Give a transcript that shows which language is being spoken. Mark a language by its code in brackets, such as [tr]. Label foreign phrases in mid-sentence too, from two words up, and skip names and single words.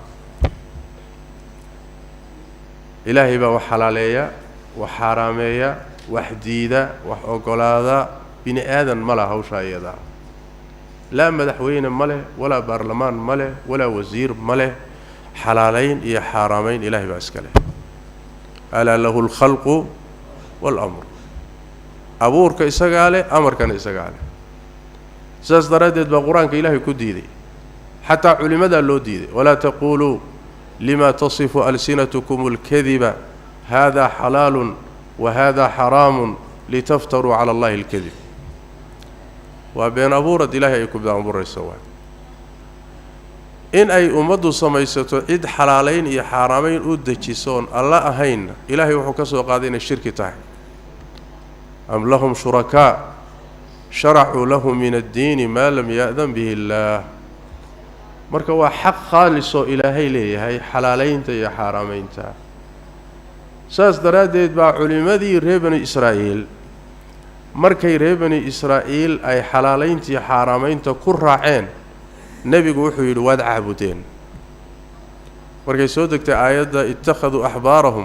[so] ilaahi baa wax xalaaleeya wax xaraameeya wax diida wax ogolaada bini aadan ma laha hawsha iyada la madaxweyne ma leh wala baarlamaan ma leh wala wasiir ma leh xalaaleyn iyo xaraameyn ilaahi baa iska leh [ar] ألا له الخلق والأمر [so] abuurka isaga leh amarkana isaga leh saas daraadeed baa quraanka ilaahay ku diiday hatta culimada loo diiday [ar] ولا تقولوا لما تصف ألسنتكم الكذب هذا حلال وهذا حرام لتفتروا على الله الكذب [so] wa been abuurad ilaahay ay ku been abuurayso in ay ummadu samaysato cid xalaaleyn iyo xaraameyn u dajisoon alla ahayn ilaahay wuxuu ka soo qaaday inay shirki tahay [ar] أم لهم شركاء شرعوا لهم من الدين ما لم يأذن به الله [so] marka waa xaq khaalis oo ilaahay leeyahay xalaaleynta iyo xaraameynta saas daraadeed baa culimadii reer bani Israa'iil markay reer bani Israa'iil ay xalaaleynta iyo xaraameynta ku raaceen nabigu wuxuu yiri waad caabudeen markay soo degtay aayada [ar] اتخذوا أحبارهم